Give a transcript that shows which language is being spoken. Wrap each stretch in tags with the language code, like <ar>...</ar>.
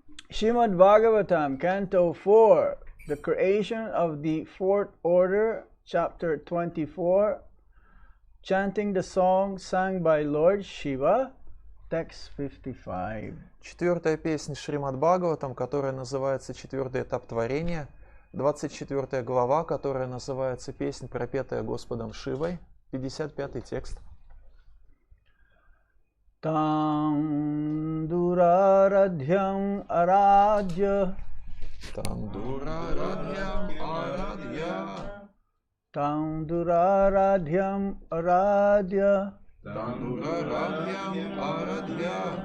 <en>Shrimad Bhagavatam, Canto 4, The Creation of the Fourth Order, Chapter 24, Chanting the Song Sung by Lord Shiva, Text 55.</en> <ru>Четвертая песня Шримад Бхагаватам, которая называется «Четвертый этап творения», 24 глава, которая называется «Песнь, пропетая Господом Шивой», 55 текст.</ru> <sa>Tam duraradhyam aradhya Tanduraradhyam Aradhya Tam duraradhyam aradhya Tanduraradhyam Aradhya</sa>